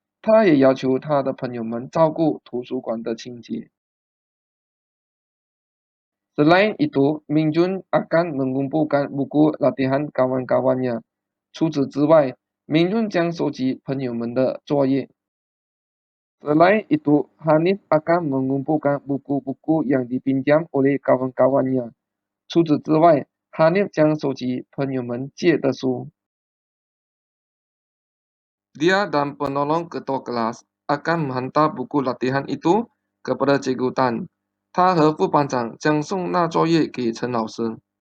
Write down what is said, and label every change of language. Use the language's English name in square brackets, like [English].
[Chinese] 他也要求他的朋友们照顾图书馆的清洁. [Malay] Selain itu, Mingjun akan mengumpulkan buku latihan kawan-kawannya. [Chinese] 除此之外，Mingjun 将收集朋友们的作业. [Malay] Selain itu, Hanif akan mengumpulkan buku-buku yang dipinjam oleh kawan-kawannya. [Chinese] 除此之外，Hanif 将收集朋友们借的书. [Malay] Dia dan penolong ketua kelas akan menghantar buku latihan itu kepada Cikgu Tan. [Chinese] 他和副班长将送那作业给陈老师.